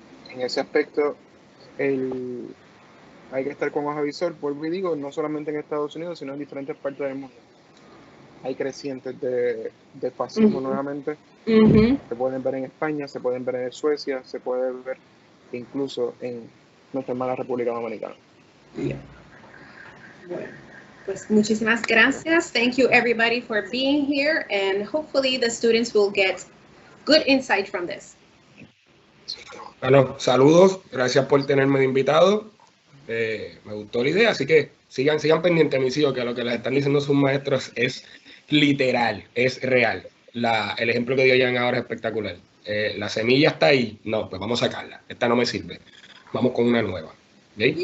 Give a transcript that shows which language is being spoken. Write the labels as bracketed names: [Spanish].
[Spanish] En ese aspecto, hay que estar con hoja visor, vuelvo y digo, no solamente en Estados Unidos, sino en diferentes partes del mundo. Hay crecientes de fascismo nuevamente. Se pueden ver en España, se pueden ver en Suecia, se puede ver incluso en nuestra hermana República Dominicana. Bueno, pues muchísimas gracias. [English] Thank you everybody for being here and hopefully the students will get good insight from this. [Spanish] Bueno, saludos, gracias por tenerme de invitado. Me gustó la idea, así que sigan pendientes, mis hijos, que lo que les están diciendo sus maestros es literal, es real. El ejemplo que dio Jan ahora es espectacular. La semilla está ahí, no, pues vamos a sacarla. Esta no me sirve. Vamos con una nueva. ¿Okay?